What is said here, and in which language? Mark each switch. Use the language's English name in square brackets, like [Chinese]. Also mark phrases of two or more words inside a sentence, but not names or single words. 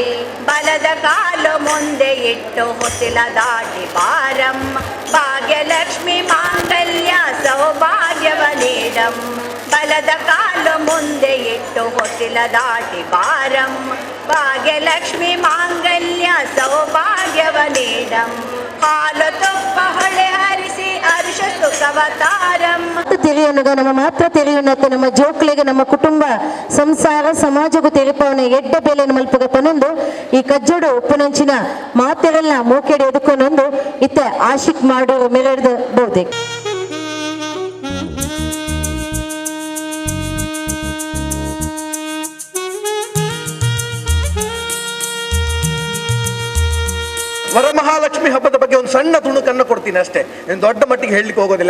[Kannada] ಬಲದ ಕಾಲು ಮುಂದೆ ಇಟ್ಟು ಹೊಸಿಲ ದಾಟಿ ಬಾರಮ್ಮ, ಭಾಗ್ಯಲಕ್ಷ್ಮಿ ಮಾಂಗಲ್ಯ ಸೌಭಾಗ್ಯವ ನೀಡಮ್ಮ. ಬಲದ ಕಾಲು ಮುಂದೆ ಇಟ್ಟು ಹೊಸಿಲ ದಾಟಿ ಬಾರಮ್ಮ, ಭಾಗ್ಯಲಕ್ಷ್ಮಿ ಮಾಂಗಲ್ಯ ಸೌಭಾಗ್ಯವ ನೀಡಮ್ಮ. ಹಾಲು ತುಪ್ಪ ಹೊಳೆ ಹರಿಸಿ ಅರಿಶ ಸುಖವತಾರಮ್ಮ. [Tulu] ತೆರೆಯನುಗ ನಮ್ಮ ಮಾತ್ರ ತೆರೆಯುನತ್ತೆ ನಮ್ಮ ಜೋಕ್ಲಿಗೆ ನಮ್ಮ ಕುಟುಂಬ ಸಂಸಾರ ಸಮಾಜಗೂ ತೆರೆಪವನ ಎಡ್ಡ ಬೇಲೆಯನ್ನು ಮಲ್ಪಗ ಪನೊಂದು ಈ ಕಜ್ಜೋಡು ಉಪ್ಪುನಂಚಿನ ಮಾತೆರೆಲ್ಲ ಮೂಕೆಡೆ ಎದುಕೊಂಡೊಂದು ಇತ್ತ ಆಶಿಕ್ ಮಾಡೋ ಮೆರೆದ ಬಹುದೇ. [Kannada] ವರಮಹಾಲಕ್ಷ್ಮಿ ಹಬ್ಬದ ಬಗ್ಗೆ ಒಂದು ಸಣ್ಣ ತುಣುಕನ್ನು ಕೊಡ್ತೀನಿ ಅಷ್ಟೇ, ನಾನು ದೊಡ್ಡ ಮಟ್ಟಿಗೆ ಹೇಳಲಿಕ್ಕೆ ಹೋಗೋದಿಲ್ಲ.